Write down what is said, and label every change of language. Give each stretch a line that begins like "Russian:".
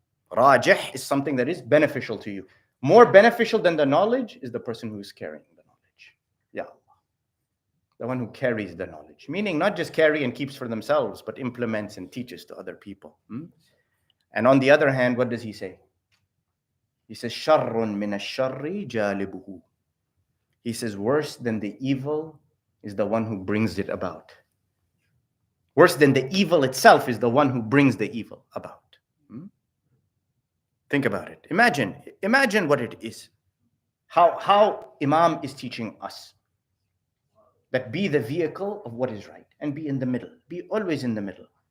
English: Rajih is something that is beneficial to you. More beneficial than the knowledge is the person who is carrying the knowledge. Ya Allah. The one who carries the knowledge. Meaning not just carry and keeps for themselves, but implements and teaches to other people. And on the other hand, what does he say? He says,
Arabic: شَرٌ مِنَ الشَّرِّ جَالِبُهُ.
English: He says, worse than the evil is the one who brings it about. Worse than the evil itself is the one who brings the evil about. Think about it. Imagine what it is. How Imam is teaching us that be the vehicle of what is right and be in the middle. Be always in the middle.